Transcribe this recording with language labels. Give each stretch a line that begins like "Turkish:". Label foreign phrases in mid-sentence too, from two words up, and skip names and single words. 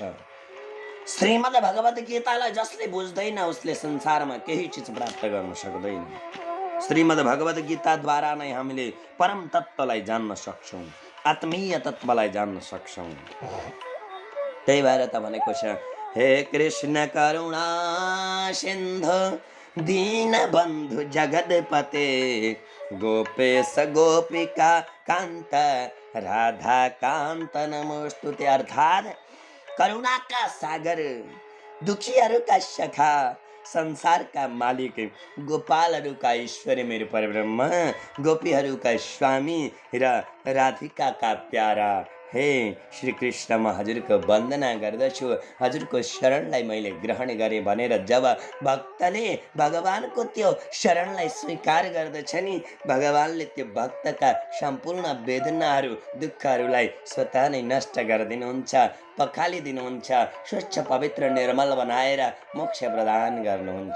Nepali: श्रीमद् भगवत गीतालाई जसले बुझ्दैन उसले संसारमा केही चिज प्राप्त गर्न सक्दैन। श्रीमद् भगवत गीताद्वारा नै हामीले परम तत्त्वलाई जान्न सक्छौँ, आत्मीय तत्त्वलाई जान्न सक्छौँ। त्यही भएर त भनेको छ,
Sanskrit: हे कृष्ण करुणा सिन्धु दीन बन्धु जगदपते गोपेश गोपिका कान्त राधा कान्त नमोस्तुते।
Nepali: अर्थात् करुणाका सागर, दुखीहरूका सखा, संसारका मालिक, गोपालहरूका ईश्वर मेरो परब्रह्म, गोपीहरूका स्वामी र राधिकाका प्यारा हे श्री कृष्ण, म हजुरको वन्दना गर्दछु। हजुरको शरणलाई मैले ग्रहण गरेँ भनेर जब भक्तले भगवानको त्यो शरणलाई स्वीकार गर्दछ नि, भगवानले त्यो भक्तका सम्पूर्ण वेदनाहरू, दुःखहरूलाई स्वतः नै नष्ट गरिदिनुहुन्छ, पखालिदिनुहुन्छ, स्वच्छ पवित्र निर्मल बनाएर मोक्ष प्रदान गर्नुहुन्छ।